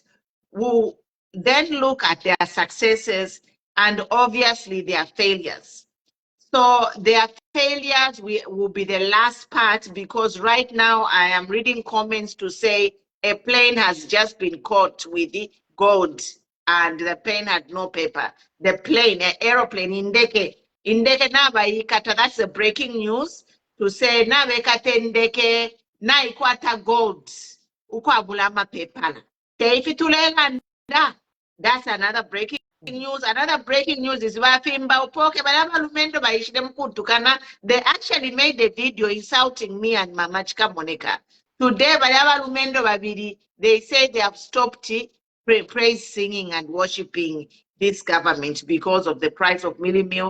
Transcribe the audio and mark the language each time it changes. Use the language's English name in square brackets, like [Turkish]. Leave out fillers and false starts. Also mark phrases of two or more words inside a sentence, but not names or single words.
[English] We'll then look at their successes and obviously their failures. So their failures will be the last part, because right now I am reading comments to say a plane has just been caught with the gold and the plane had no paper. The plane, an aeroplane, [Bemba] indeke naba ikata, [English] that's the breaking news, to say [Bemba] naba ikata indeke na ikwata gold ukwabula mapepala. Teifitulela nda. [English] That's another breaking news. Another breaking news is where Fimba, Upoke, they actually made a video insulting me and Mama Chika Monica. Today, they say they have stopped praise singing and worshiping this government because of the price of milli meal.